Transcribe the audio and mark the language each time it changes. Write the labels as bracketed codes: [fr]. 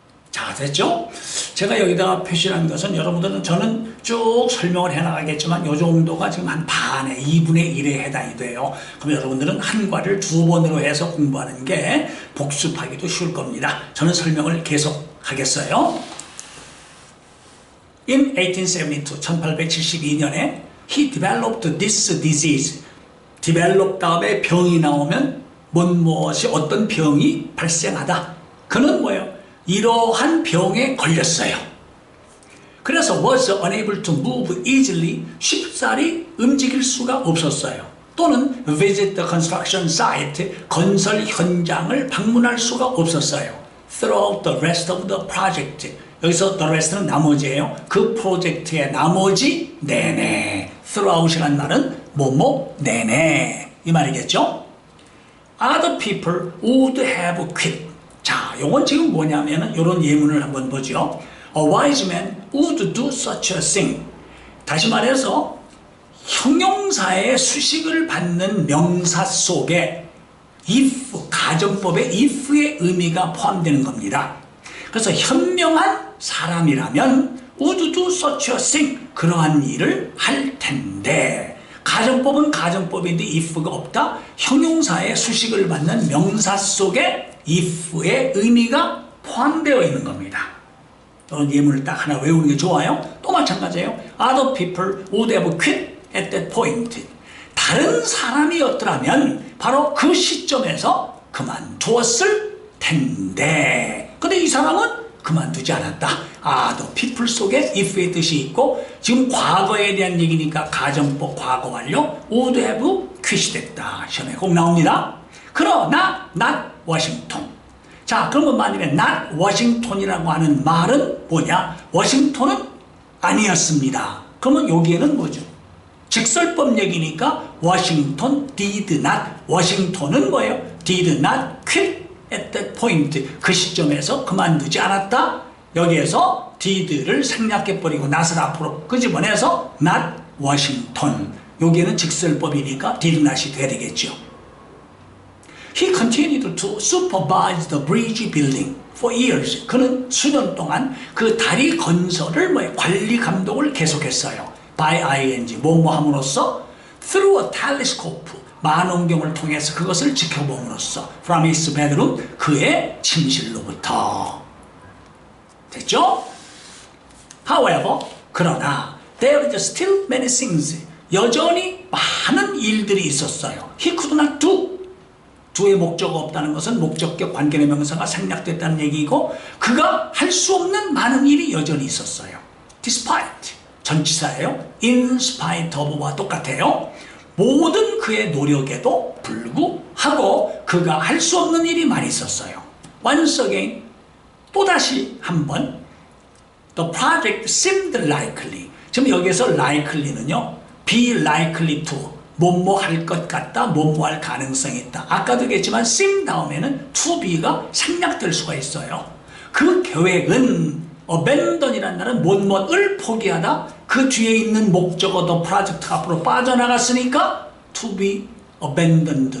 [ko] 자, 됐죠? 제가 여기다가 표시한 것은 여러분들은 저는 쭉 설명을 해나가겠지만 이 정도가 지금 한 반에 2분의 1에 해당이 돼요. 그럼 여러분들은 한 과를 2번으로 해서 공부하는 게 복습하기도 쉬울 겁니다. 저는 설명을 계속 하겠어요. [en] In 1872, [ko] 1872년에 [en] he developed this disease. [ko] develop 다음에 병이 나오면 무엇이 어떤 병이 발생하다. 그는 뭐예요? 이러한 병에 걸렸어요. 그래서 [en] was unable to move easily, [ko] 쉽사리 움직일 수가 없었어요. 또는 [en] visit the construction site, [ko] 건설 현장을 방문할 수가 없었어요. [en] Throughout the rest of the project, 여기서 the rest는 나머지예요. [ko] 그 프로젝트의 나머지 내내, throughout이라는 말은 뭐뭐 내내 이 말이겠죠. [en] Other people would have quit. [ko] 자, 요건 지금 뭐냐면은 요런 예문을 한번 보죠. [en] A wise man would do such a thing. [ko] 다시 말해서 형용사의 수식을 받는 명사 속에 if, 가정법의 if의 의미가 포함되는 겁니다. 그래서 현명한 사람이라면 [en] would do such a thing. [ko] 그러한 일을 할 텐데 가정법은 가정법인데 if가 없다. 형용사의 수식을 받는 명사 속에 if의 의미가 포함되어 있는 겁니다. 이런 예문을 딱 하나 외우는 게 좋아요. 또 마찬가지예요. [en] Other people would have quit at that point. [ko] 다른 사람이었더라면 바로 그 시점에서 그만두었을 텐데. 근데 이 사람은 그만두지 않았다. The people 속에 if의 뜻이 있고 지금 과거에 대한 얘기니까 가정법 과거 완료 [en] would have quit [ko] 이 됐다. 시험에 꼭 나옵니다. 그러나 not 워싱턴. 자, 그러면 만일에 not 워싱턴이라고 하는 말은 뭐냐? 워싱턴은 아니었습니다. 그러면 여기에는 뭐죠? 직설법 얘기니까 워싱턴 did not. 워싱턴은 뭐예요? [en] did not quit at that point. [ko] 그 시점에서 그만두지 않았다. 여기에서 did를 생략해버리고 not을 앞으로 끄집어내서 not 워싱턴. 여기에는 직설법이니까 did not이 돼야 되겠죠. [en] He continued to supervise the bridge building for years. [ko] 그는 수년 동안 그 다리 건설을 관리 감독을 계속했어요. by ing 뭐뭐 함으로써 [en] through a telescope [ko] 만원경을 통해서 그것을 지켜봄으로써 [en] from his bedroom [ko] 그의 침실로부터. 됐죠? [en] However, [ko] 그러나 [en] there is still many things. [ko] 여전히 많은 일들이 있었어요. [en] He could not do. [ko] do의 목적어 없다는 것은 목적격 관계의 명사가 생략됐다는 얘기이고 그가 할 수 없는 많은 일이 여전히 있었어요. Despite 전치사예요. In spite of와 똑같아요. 모든 그의 노력에도 불구하고 그가 할 수 없는 일이 많이 있었어요. [en] Once again, [ko] 또다시 한번 [en] The project seemed likely. [ko] 지금 여기에서 likely는요. be likely to. 뭐뭐 할 것 같다. 뭐뭐 할 가능성이 있다. 아까도 얘기했지만 seem 다음에는 to be가 생략될 수가 있어요. 그 계획은 abandon이라는 말은 뭐뭐를 포기하다. 그 뒤에 있는 목적어 the project 앞으로 빠져나갔으니까 to be abandoned.